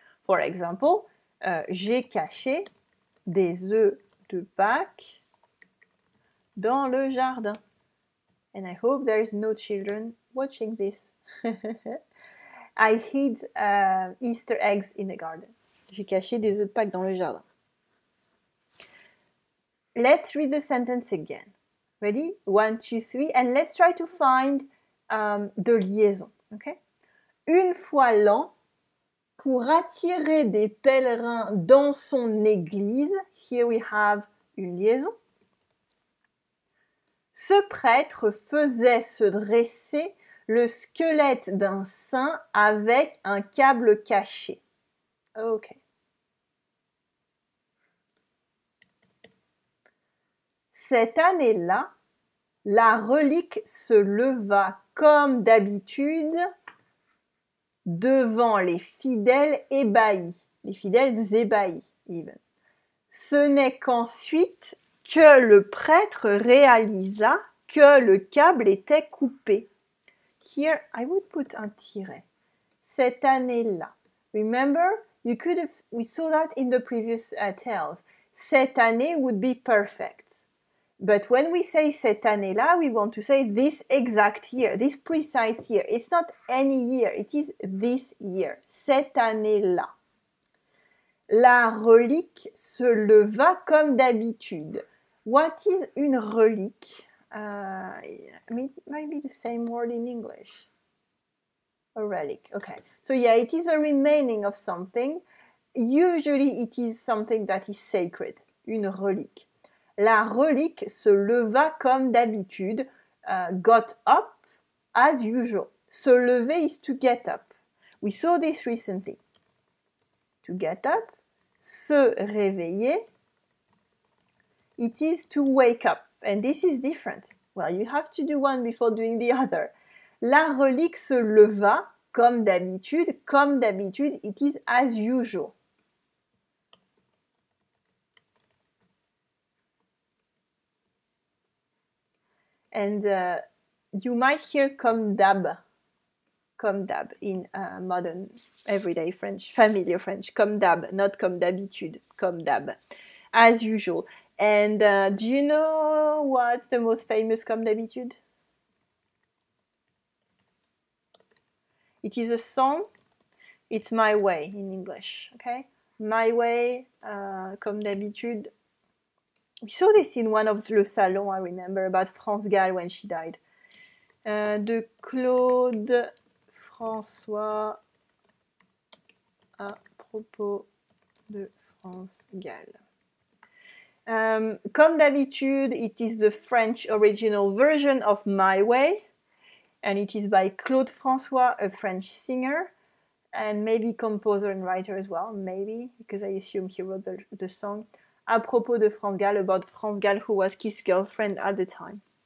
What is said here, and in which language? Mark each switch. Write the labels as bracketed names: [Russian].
[English] For example, [French] j'ai caché des œufs de Pâques dans le jardin. [English] And I hope there is no children watching this. I hid Easter eggs in the garden. [French] J'ai caché des œufs de Pâques dans le jardin. [English] Let's read the sentence again. Ready? 1, 2, 3. And let's try to find the liaison. Okay? [French] Une fois l'an, pour attirer des pèlerins dans son église, [English] here we have [French] une liaison. Ce prêtre faisait se dresser le squelette d'un saint avec un câble caché. Ok. Cette année-là, la relique se leva comme d'habitude devant les fidèles ébahis. Les fidèles ébahis, [English] even. [French] Ce n'est qu'ensuite que le prêtre réalisa que le câble était coupé. [English] Here, I would put [French] un tiret. Cette année-là. [English] Remember, we saw that in the previous tales. [French] Cette année [English] would be perfect. But when we say [French] cette année-là, [English] we want to say this exact year, this precise year. It's not any year, it is this year. [French] Cette année-là. La relique se leva comme d'habitude. [English] What is une relique? It might be the same word in English. A relic, okay. So yeah, it is a remaining of something. Usually it is something that is sacred, une relique. [French] La relique se leva comme d'habitude, [English] got up as usual. Se lever is to get up. We saw this recently. To get up, se réveiller, it is to wake up. And this is different. Well, you have to do one before doing the other. [French] La relique se leva comme d'habitude. Comme d'habitude, [English] it is as usual. And you might hear comme d'hab in modern everyday French, familiar French. [French] Comme d'hab, not comme d'habitude, comme d'hab, [English] as usual. And do you know what's the most famous comme d'habitude? It is a song. It's My Way in English, okay? My Way, comme d'habitude. We saw this in one of Le Salon, I remember, about France Gall when she died. [French] De Claude François à propos de France Gall. [English] Comme d'habitude, it is the French original version of My Way, and it is by Claude François, a French singer, and maybe composer and writer as well, maybe, because I assume he wrote the song. [French] À propos de France Gall, [English] about France Gall, who was his girlfriend at the time.